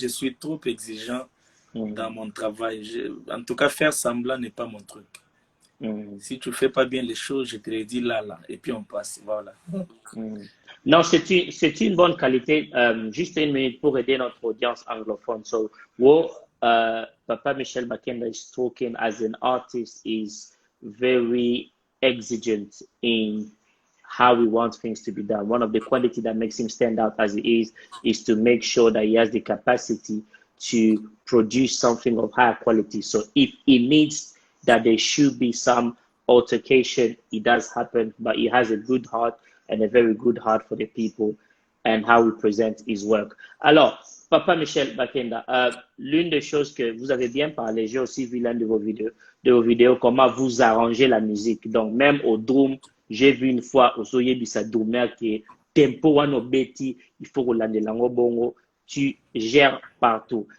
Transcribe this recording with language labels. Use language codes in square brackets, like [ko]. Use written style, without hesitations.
[fr] je suis trop exigeant dans mm. mon travail. En tout cas, faire semblant n'est pas mon truc. Mm. Si tu fais pas bien les choses, je te le dis là, là. Et puis on passe. Voilà. Mm. Non, c'est une bonne qualité. Juste une minute pour aider notre audience anglophone. [en] So, what Papa Michel Bakenda is talking as an artist is very exigent in how we want things to be done. One of the qualities that makes him stand out as he is to make sure that he has the capacity to produce something of higher quality. So if he needs that there should be some altercation, it does happen, but he has a good heart and a very good heart for the people and how he presents his work. [fr] Alors, Papa Michel Bakenda, l'une des choses que vous avez bien parlé, j'ai aussi vu l'un de vos vidéos, comment vous arrangez la musique. Donc, même au drum, j'ai vu une fois au Soye Bisa Drummer qui est tempo wano beti, il faut que l'andelango bongo, tu gères partout.